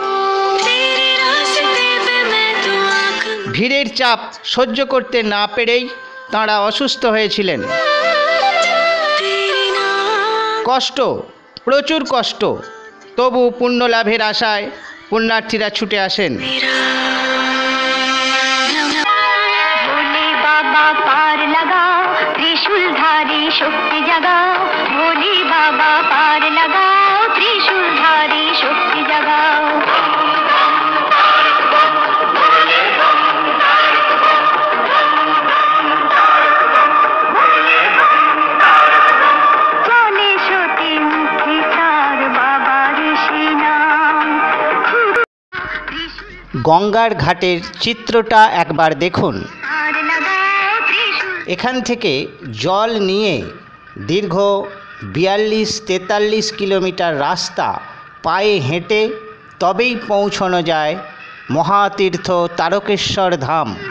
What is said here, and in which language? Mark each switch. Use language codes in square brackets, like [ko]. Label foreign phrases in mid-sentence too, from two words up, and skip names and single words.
[bn] ভিড়ের চাপ সহ্য করতে না পেরেই তাঁরা অসুস্থ হয়েছিলেন। কষ্ট, প্রচুর কষ্ট, তবু পুণ্য লাভের আশায় পুণ্যার্থীরা ছুটে আসেন। [hi] त्रिशूलधारी शक्ति जगाओ, भोले बाबा पार लगाओ, त्रिशूलधारी शक्ति जगाओ। चले सोते मुखी चार बाबा ऋषि नाम। [bn] গঙ্গার ঘাটের চিত্রটা একবার দেখুন। এখান থেকে জল নিয়ে দীর্ঘ 42-43 কিলোমিটার রাস্তা পায়ে হেঁটে তবেই পৌঁছানো যায় মহাতীর্থ তারকেশ্বর ধাম।